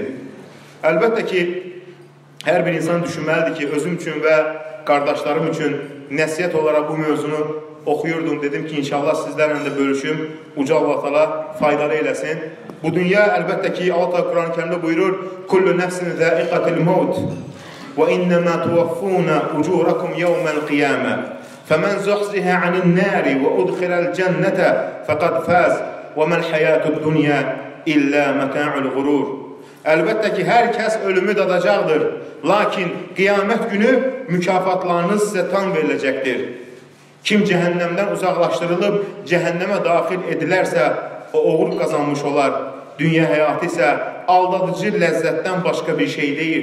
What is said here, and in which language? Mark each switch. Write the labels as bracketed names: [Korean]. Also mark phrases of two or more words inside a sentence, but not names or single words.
[Azerbaijani] Əlbəttə ki, hər bir insan düşünməlidir ki, özüm üçün və qardaşlarım üçün nəsiyyət olaraq bu mövzunu oxuyurdum. Dedim ki, inşallah sizlərlə də bölüşüm, Uca Allah Taala faydalı eyləsin. Bu dünya əlbəttə ki, Allah Quran-ı Kərimdə buyurur, [Arabic] كُلُّ نَفْسٍ ذَائِقَةُ الْمَوْتِ. وَإِنَّمَا تُوَفُّونَ أُجُورَكُمْ يَوْمَ الْقِيَامَةِ فَمَنْ زُحْزِحَ عَنِ النَّارِ وَأُدْخِلَ الْجَنَّةَ فَقَدْ فَازَ وَمَا الْحَيَاةُ الدُّنْيَا إِلَّا مَتَاعُ الْغُرُورِ. [Azerbaijani] Əlbəttə ki, hər kəs ölümü dadacaqdır. Lakin qiyamət günü mükafatlarınız sizə tam veriləcəkdir. Kim cəhənnəmdən uzaqlaşdırılıb cəhənnəmə daxil edilərsə, o uğur qazanmış olar. Dünya həyatı isə aldadıcı ləzzətdən başqa bir şey deyil.